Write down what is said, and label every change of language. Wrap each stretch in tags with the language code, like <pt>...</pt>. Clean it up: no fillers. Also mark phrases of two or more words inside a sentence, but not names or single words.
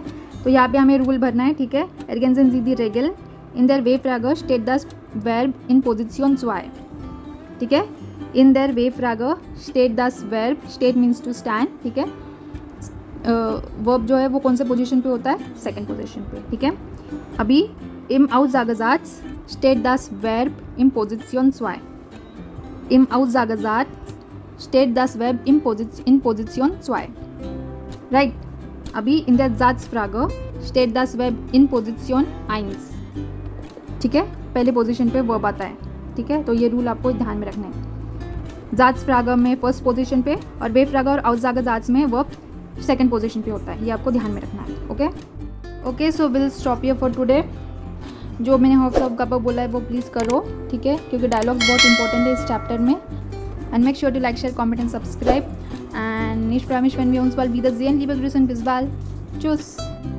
<hi>तो यहाँ पे हमें रूल भरना है, ठीक है।</hi> <de>Ergänzen Sie die Regel in der W-Frage steht das Verb in Position 2,</de> <hi>ठीक है।</hi> <de>In der W-Frage steht das Verb, स्टेट</de> <en>means to stand,</en> <hi>ठीक है। वर्ब जो है वो कौन से पोजीशन पे होता है, सेकंड पोजीशन पे, ठीक है।</hi> <de>अभी im Aussagesatz steht das Verb in Position 2, im Aussagesatz steht das Verb in Position 2.</de> <en>Right?</en> <de>अभी in der Satzfrage steht das Verb in Position 1.</de> <hi>ठीक है, पहले पोजीशन पे वर्ब आता है, ठीक है। तो ये रूल आपको ध्यान में रखना है। Satzfrage में</hi> <en>first position</en> <hi>पे, और Befrage और Aussagesatz में</hi> <en>verb second position</en> <hi>पे होता है, ये आपको ध्यान में रखना है, ओके।</hi> <en>So will stop here for today.</en> <hi>जो मैंने हॉफ का बोला है वो प्लीज़ करो, ठीक है, क्योंकि डायलॉग्स बहुत इंपॉर्टेंट है इस चैप्टर में।</hi> <en>And make sure to like, share, comment and subscribe.</en> <de>एंड ich freue mich, wenn wir uns bald wiedersehen, liebe Grüße und bis bald. Tschüss.</de>